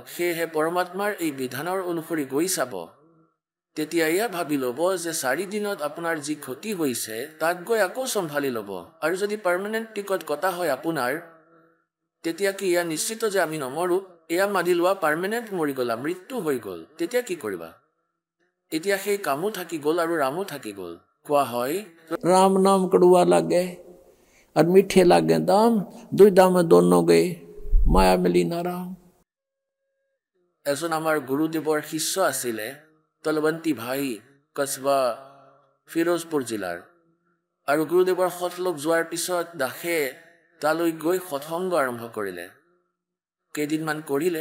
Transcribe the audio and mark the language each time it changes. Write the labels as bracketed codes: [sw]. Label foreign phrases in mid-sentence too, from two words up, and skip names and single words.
[as] সেয়েহে পৰমাত্মাৰ এই বিধানৰ অনুসৰি গৈ চাব। তেতিয়া এয়া ভাবি ল'ব যে 4 দিনত আপোনাৰ যি ক্ষতি হৈছে তাক গৈ আকৌ চম্ভালি ল'ব। আৰু যদি পাৰ্মানেণ্ট টিকট কটা হয় আপোনাৰ, তেতিয়া কি এয়া নিশ্চিত যে আমি নমৰোঁ? এয়া মানি লোৱা পাৰ্মানেণ্ট মৰি গ'লা, মৃত্যু হৈ গ'ল, তেতিয়া কি কৰিবা? এতিয়া সেই কামো থাকি গ'ল আৰু ৰামো থাকি গ'ল। কোৱা হয়, [hi] राम नाम कड़ुआ लागे और मीठे लागे दाम, दुविधा में दोनों गए, माया मिली ना राम। [as] এজন আমাৰ গুৰুদেৱৰ শিষ্য আছিলে, তলৱন্তী ভাই, কসবা ফিৰোজপুৰ জিলাৰ। আৰু গুৰুদেৱৰ সৎলোক যোৱাৰ পিছত দাসে তালৈ গৈ সৎসংগ আৰম্ভ কৰিলে। কেইদিনমান কৰিলে।